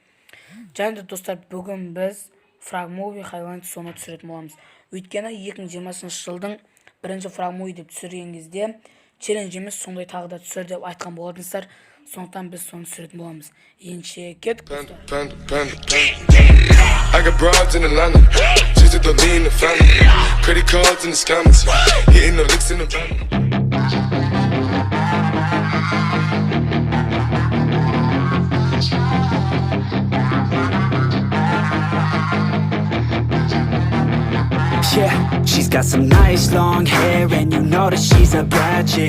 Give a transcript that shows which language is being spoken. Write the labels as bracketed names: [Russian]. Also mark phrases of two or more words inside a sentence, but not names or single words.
[Kazakh] Және де достар, бүгін біз фрагмуви Хайланд соны түсіретін боламыз. Өйткені 2020 жылдың бірінші фрагмуви деп түсірген кезде челлендж емес сондай тағы да түсір деп айтқан болатынсыздар. Сондықтан біз соны түсіретін боламыз. Ендеше кеттік достар. [English] I got broads in Atlanta, just to lean in the family. Credit cards in the scammers, hitting the licks in the van. Yeah, she's got some nice long hair, and you know that she's a bad chick.